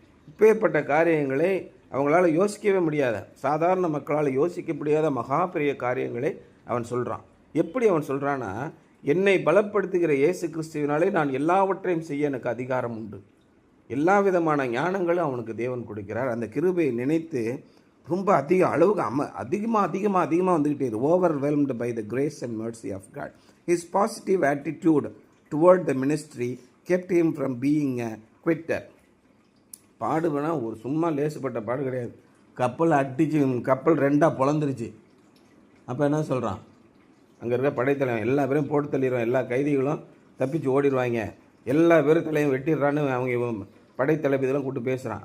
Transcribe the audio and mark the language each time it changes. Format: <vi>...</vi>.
<ta>இப்பேற்பட்ட காரியங்களை அவங்களால யோசிக்கவே முடியாத, சாதாரண மக்களால் யோசிக்க முடியாத மகா பெரிய காரியங்களை அவன் சொல்கிறான். எப்படி அவன் சொல்கிறான்னா, என்னை பலப்படுத்துகிற இயேசு கிறிஸ்துவினாலே நான் எல்லாவற்றையும் செய்ய எனக்கு அதிகாரம் உண்டு. எல்லா விதமான ஞானங்களும் அவனுக்கு தேவன் கொடுக்கிறார். அந்த கிருபையை நினைத்து ரொம்ப அளவுக்கு அதிகமாக வந்துக்கிட்டே இரு.</ta> <en>overwhelmed by the grace and mercy of God. His positive attitude toward the ministry kept him from being a quitter.</en> <ta>பாடுவேனா ஒரு சும்மா லேசுப்பட்ட பாடு கிடையாது. கப்பல் 2 பொழந்துருச்சு. அப்போ என்ன சொல்கிறான்? அங்கே இருக்க படைத்தலைவன் எல்லா பேரும் போட்டு தள்ளிடுவான், எல்லா கைதிகளும் தப்பிச்சு ஓடிடுவாங்க, எல்லா பேரும் தலையும் வெட்டிடுறான்னு அவங்க படைத்தளபதியெல்லாம் கூப்பிட்டு பேசுகிறான்.</ta>